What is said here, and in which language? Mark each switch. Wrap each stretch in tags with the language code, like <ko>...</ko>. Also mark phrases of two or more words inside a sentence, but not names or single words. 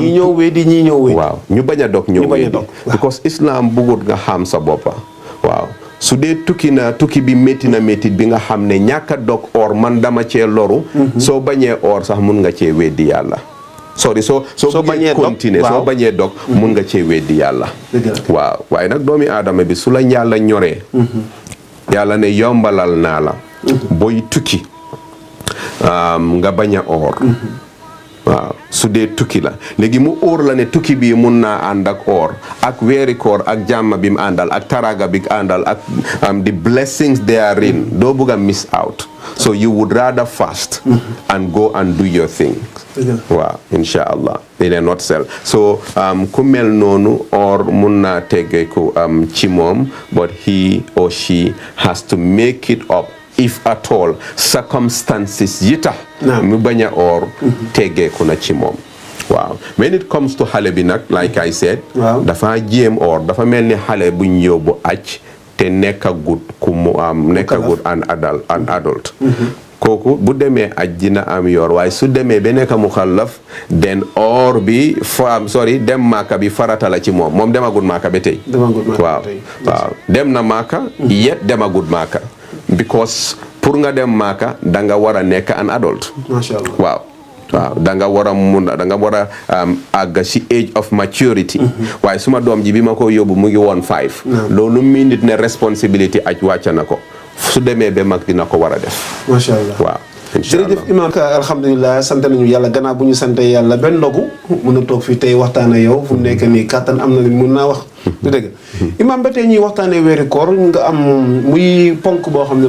<wo>ñii ñëw weddi ñii ñëw weddi waaw ñu bañ a dog ñëw weddi because islam bëggut nga xam sa boppa waaw su dee tukki bi métti na métti bi nga xam ne ñàkk a dog or man dama cee loru soo bañee or sax mun nga cee weddi yàlla soo bañee continuer soo bañee dog mun nga cee weddi yàlla waaw waaye nag doomi aadama bi su la yàlla ñoree yàlla ne yombalal naa la booy tukki nga bañ a or waaw su dee tukki la léegi mu óor la ne tukki bii mun naa ànd ak or ak weeri koor ak jàmma bi mu àndal ak taraga bi àndal ak</wo> <en>the blessings therein</en> <wo>doo bëgg a</wo> <en>miss out so you would rather fast and go and do your thing waaw</en> <ar>إن شاء الله</ar> <en>in a nutshell</en> <wo>so ku mel noonu or mun naa teggee ko ci moom</wo> <en>but he or she has to make it up if at all circumstances</en> <wo>yi tax mu bañ a or teggeeku na ci moom waaw</wo> <en>when it comes to</en> <wo>xale bi nag</wo> <en>like I said</en> <wo>dafa jéem or dafa mel ni xale buñ yóbbu aj te nekkagut ku mu nekkagut</wo> <en>an adult</en> <wo>kooku bu demee aj dina am yor waaye su demee ba nekk mukallaf den or bi dem maaka bi farata la ci moom demagut maaka ba tey waaw dem na maaka yet demagut maaka because pour nga dem maaka da nga war a nekk</wo> <en>an adult</en> <wo>waaw da nga war a àgg ci</wo> <en>age of maturity</en> <wo>waaye suma doom ji bi ma ko yóbbu mu ngi woon 5 loolu minute ne responsibility aj wàcca na ko su demee ba mag dina ko war a def</wo> <ar>ما شاء الله</ar> <wo>waaw jërëjëf imam alhamdulilah sant nañu yàlla gannaaw bu ñu sante yàlla benn ndogu mën a toog fii tey waxtaan ak yow fu mu nekk nii kàttan am na li mun naa wax du dëgg imam ba tey ñuy waxtaanee weeri koor nga am muy ponk boo xam ne</wo>